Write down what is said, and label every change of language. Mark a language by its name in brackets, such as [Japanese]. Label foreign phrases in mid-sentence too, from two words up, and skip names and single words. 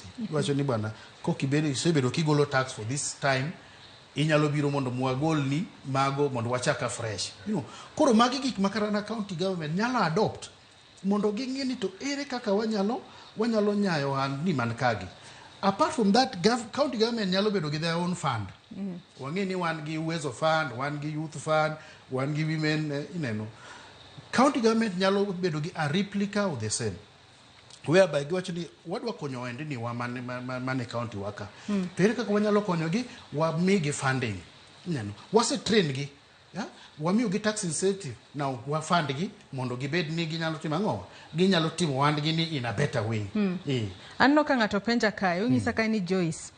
[Luo (Kenya and Tanzania)] Wacho ni bwana isebedo kigolo tax [English] for this time, [Luo (Kenya and Tanzania)] inyalo biro mondo mwagol ni mago mondo wachaka fresh. Koro magi gik makara na [English] county government [Luo (Kenya and Tanzania)] nyalo adopt mondo ging'e ni to ere kaka wanyalo nyayo ni man kagi. [English] Apart from that, county government [Luo (Kenya and Tanzania)] nyalo bedo gi [English] their own fund. [Luo (Kenya and Tanzania)] Wang'e ni wan gi Uwezo fund, wan gi [English] youth fund, [Luo (Kenya and Tanzania)] wan gi women, County government nyalo bedo gi [English] a replica of the same, [Luo (Kenya and Tanzania)] whereby giwacho ni wadwa konyo ohendni wa mane county waka. To ere kaka wanyalo konyo gi, wamigi funding. Wase train gi, wamiyo gi [English] tax incentive, [Luo (Kenya and Tanzania)] now wafund gi mondo gibed ni ginyalo timo ang'o, ginyalo timo ohandgi ni [English] in a better way. [Luo (Kenya and Tanzania)] Anno ka ng'ato penja kae, ung'isa kae ni Joyce